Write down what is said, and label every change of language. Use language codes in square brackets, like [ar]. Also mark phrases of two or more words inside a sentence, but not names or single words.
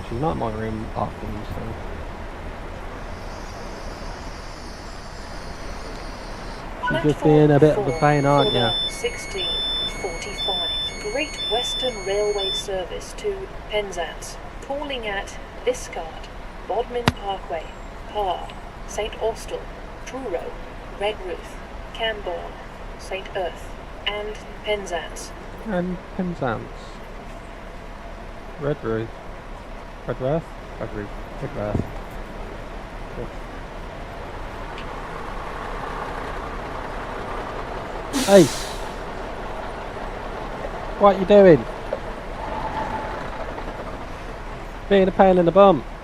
[en] She's not in my room often, so. She's just being a bit of a pain, aren't ya? 1645 Great Western Railway service to Penzance, calling at Liscard, Bodmin Parkway, Parr, St Austell, Truro, Redruth, Camborne, St Earth, and Penzance. And Penzance. Redruth. Redruth? Redruth. Redruth. Hey! What you doing? Being a pain in the bum.